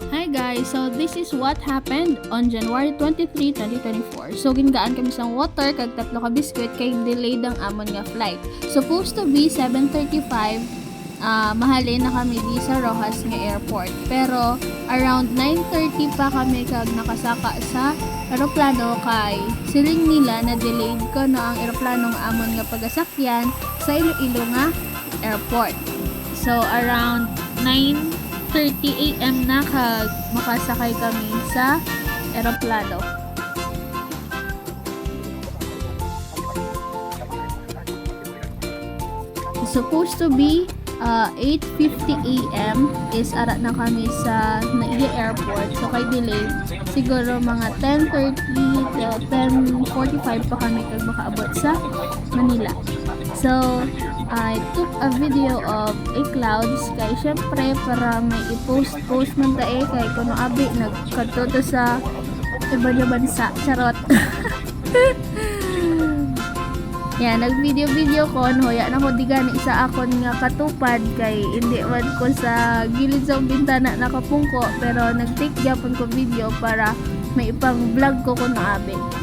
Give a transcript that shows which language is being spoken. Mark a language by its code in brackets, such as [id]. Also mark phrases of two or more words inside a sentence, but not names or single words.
[en] guys, so this is what happened on January 23, 2024. [hil] So gingaan kami sa water kag tatlo ka biskwit kay delayed ang amon nga flight. [en] Supposed to be 7:35, [hil] mahalin na kami di sa Rojas nga airport. Pero around 9:30 pa kami kag nakasaka sa eroplano kay siling nila na delayed ko na ang eroplanong amon nga pagasakyan sa Iloilo nga airport. So around 9:30 AM na kag makasakay kami sa eroplano. [en] Supposed to be 8:50 AM is [hil] ara na kami sa [en] Naiya Airport. [hil] So kay delay siguro mga 10:30 till 10:45 pa kami kag makaabot sa Manila. [en] So I took a video of a clouds [hil] kay syempre para may i-post man tae kay kuno abi nagkadto to sa ibang bansa. [en] Charot. [hil] Yan, nag-video ko, hoya na ko di gani sa akon nga katupad kay hindi man ko sa gilid sa bintana nakapungko pero nag-take gyapon ko video para may ipang vlog ko kuno abi.